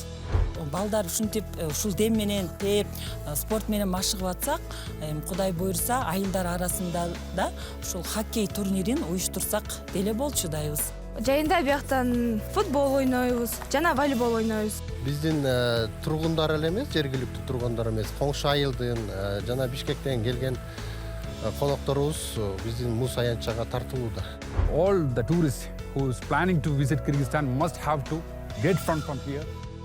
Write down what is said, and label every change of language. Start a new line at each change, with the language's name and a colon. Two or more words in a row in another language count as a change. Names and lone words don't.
Kyrgyz: Балдар ушинтип ушул дем менен теп, спорт менен машыгып атсак, Кудай буйрса, айылдар арасында да ушул хоккей турнирин уюштурсак деле болчу дайбыз. Жайында бияктан футбол ойнойбуз, жана волейбол ойнойбуз. Биздин тургундар эле эмес, жергиликтүү тургундар эмес, коңшу айылдын жана Бишкектен келген конокторубуз биздин муз аянтчага тартылууда.
English: All the tourists who is planning to visit Kyrgyzstan must have to get from here.